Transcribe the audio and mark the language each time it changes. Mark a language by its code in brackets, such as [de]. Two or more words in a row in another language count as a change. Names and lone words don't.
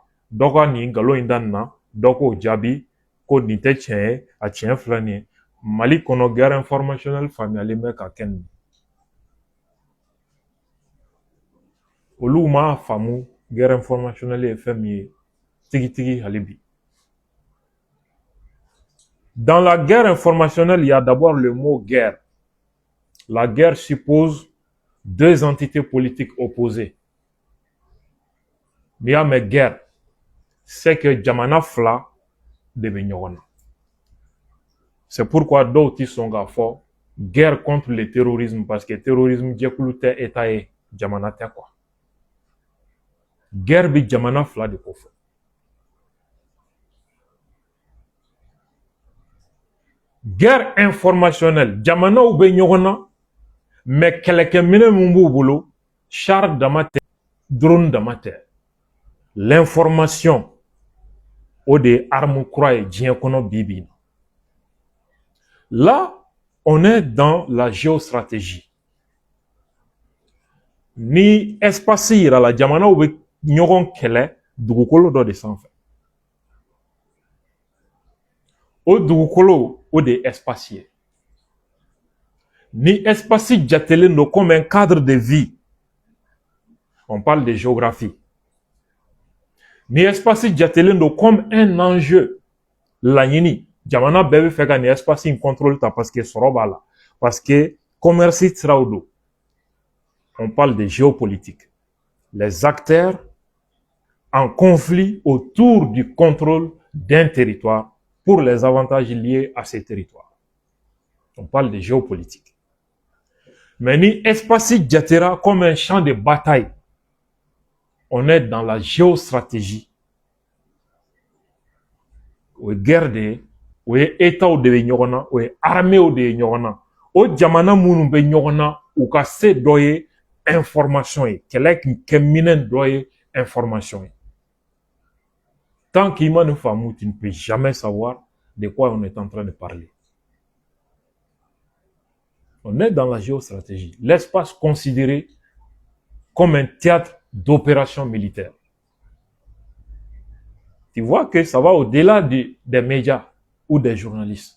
[bm] Dɔ ka nin nkalon in da nin na, dɔ k'o jaabi ko nin tɛ tiɲɛ ye, a tiɲɛ filɛ nin ye. Mali kɔnɔ [fr] guerre informationnelle [bm] faamuyalen bɛ ka kɛ nin. Olu m'a faamu [fr] guerre informationnelle [bm] ye fɛn min ye tigitigi hali bi. [fr] Dans la guerre informationnelle, il y a d'abord le mot guerre. La guerre suppose deux entités politiques opposées. [bm] N'i y'a mɛn guerre, [fr] c'est que [bm] jamana fila de bɛ ɲɔgɔn na. [fr] C'est pourquoi [bm] dɔw ti sɔn k'a fɔ [fr] guerre contre le terrorisme parce que terrorisme [bm] jɛkulu tɛ État ye, jamana tɛ quoi. Guerre bi jamana fila de ko fɔ. [fr] Guerre informationnelle, [bm] jamanaw bɛ ɲɔgɔn na mais kɛlɛkɛminɛ mun b'u bolo, char dama tɛ, drone dama tɛ. L'information, o de ye arme kura ye diɲɛ kɔnɔ bi bi na. [fr] Là, on est dans la géostratégie. [bm] Ni espace yira la jamanaw bɛ ɲɔgɔn kɛlɛ dugukolo dɔ de sanfɛ. O dugukolo, o de ye espace ye. Ni espace jatelen do [fr] comme un cadre de vie, on parle de géographie. [bm] Ni espace jatelen do [fr] comme un enjeu, [bm] laɲini, jamana bɛɛ bɛ fɛ ka ni espace in contrôle ta [fr] parce que [bm] sɔrɔ b'a la, [fr] parce que [bm] commerce siraw do. [fr] On parle de géopolitique. Les acteurs en conflit autour du contrôle d'un territoire pour les avantages liés à ces territoires. On parle de géopolitique. Mais [bm] ni espace jatera [fr] comme un champ de bataille, on est dans la géostratégie. [bm] O ye guerre de ye, o ye État de bɛ ɲɔgɔn na, o ye armée de ye ɲɔgɔn na. O jamana minnu bɛ ɲɔgɔn na, u ka se dɔ ye information ye, kɛlɛ kɛ minɛn dɔ ye information ye. [fr] Tant qu'Ima ne Famou, tu ne peux jamais savoir de quoi on est en train de parler. On est dans la géostratégie. L'espace considéré comme un théâtre d'opérations militaires. Tu vois que ça va au-delà des médias ou des journalistes.